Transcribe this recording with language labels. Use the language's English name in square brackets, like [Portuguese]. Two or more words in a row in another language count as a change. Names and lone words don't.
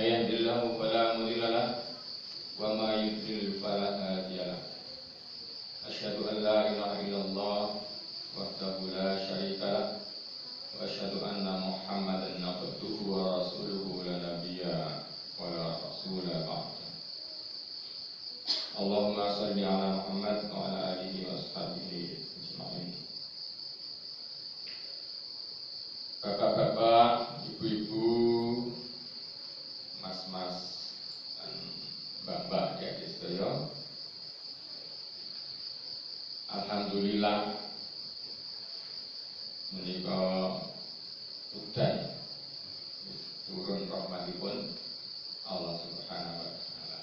[Arabic] يهد الله فلا مضل له وما يضلل فلا هادي له أشهد أن لا إله إلا الله وحده لا شريك له وأشهد أن محمدا عبده ورسوله لا نبي ولا رسول بعده اللهم صل على محمد وعلى آله وأصحابه أجمعين. [Javanese] Bapak-bapak, ibu-ibu, mas-mas, dan mbak-mbak ya sedaya. Alhamdulillah menika udan turun rahmatipun Allah [Arabic] سبحانه وتعالى.